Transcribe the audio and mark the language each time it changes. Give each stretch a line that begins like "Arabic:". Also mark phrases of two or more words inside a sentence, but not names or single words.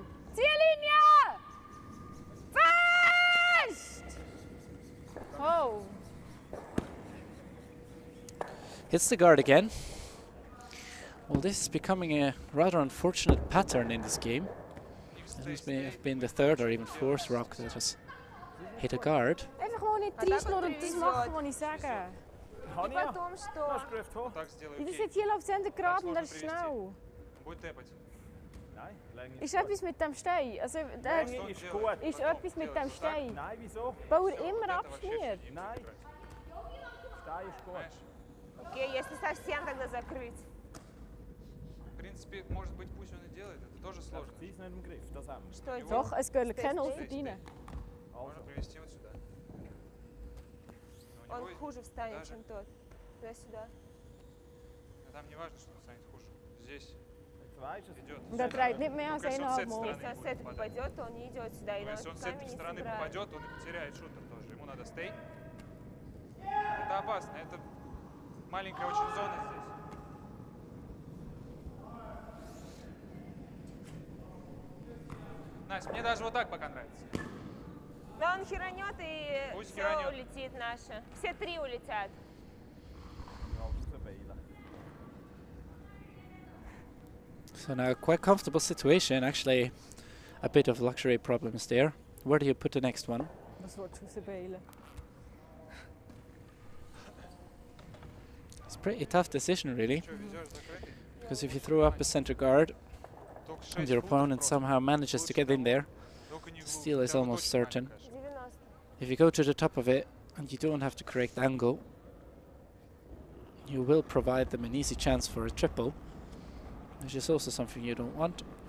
German: Ziellinie! Fest! Oh!
English: Hits the guard again. Well, this is becoming a rather unfortunate pattern in this game. This may have been the third or even fourth rock that has hit a guard.
German: Einfach gewoon nicht reinschnurren und das machen, was ich sage.
Russian: И потом что? Вот так сделай.
German: Das
Russian: окей.
German: jetzt hier läuft es hinter gerade und
Russian: sложно
German: er ist
Russian: привести.
German: schnell.
Russian: Будет тэпать.
German: Nein, Länge Ist etwas mit dem Stein? Also, der Länge ist gut. ist etwas mit dem Stein. Nein, wieso? Weil er
Russian: Вот
German: immer
Russian: это вообще
German: abschmiert.
Russian: не
German: Nein.
Russian: брать.
German: Stein ist gut.
Russian: Понимаешь? Окей, если совсем тогда закрыть. В принципе, может быть, пусть он и делает. Это тоже сложно.
German: Sie ist nicht im Griff, das haben wir.
Russian: Что это?
German: Doch, es geht keine
English: Stay,
German: für
English: stay.
German: deine.
Russian: Можно привести вот сюда. Но у Он него хуже встанет, даже- чем тот. Туда-сюда. Там не важно, что он станет хуже. Здесь
German: Jetzt weisst du es.
Russian: идет.
German: Und er dreht nicht mehr als
Russian: Только если он с
German: 1,5
Russian: этой
German: Mal.
Russian: стороны Если он с будет этой попадать. попадет, то он не идет сюда. И Но на если он с камень этой не стороны сыграет. попадет, он и потеряет шутер тоже. Ему надо стей. Это опасно. Это маленькая очень зона здесь. Настя, мне даже вот так пока нравится. Да, он херанет и Пусть все херанет. улетит наше. Все 3 улетят.
German: Ja, rausbeilen.
English: So now quite comfortable situation, actually a bit of luxury problems there. Where do you put the next one?
German: Was willst du rausbeilen?
English: It's a pretty tough decision really,
Russian: Что, везешь закрытый?
English: because if you throw up a center guard, and your opponent somehow manages to get in there, the steal is almost certain. If you go to the top of it and you don't have the correct angle, you will provide them an easy chance for a triple, which is also something you don't want.